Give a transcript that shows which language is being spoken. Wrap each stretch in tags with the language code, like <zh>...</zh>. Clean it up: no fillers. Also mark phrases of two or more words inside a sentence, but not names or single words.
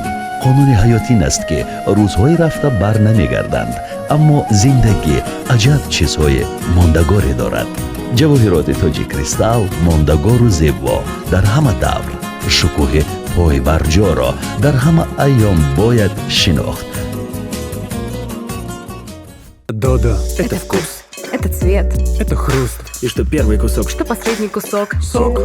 <fa>قانون حیاتی است که روزهای رفته بر نمیگردند، اما زندگی عجب چیزهای ماندگاری دارد. جواهرات تاج کریستال ماندگار و زیبا در همه دور. شکوه پای برجا را در همه ایام باید شناخت.</fa> <ru>Додо – это вкус, Это цвет. это хруст. И что первый кусок, Что последний кусок? сок.</ru>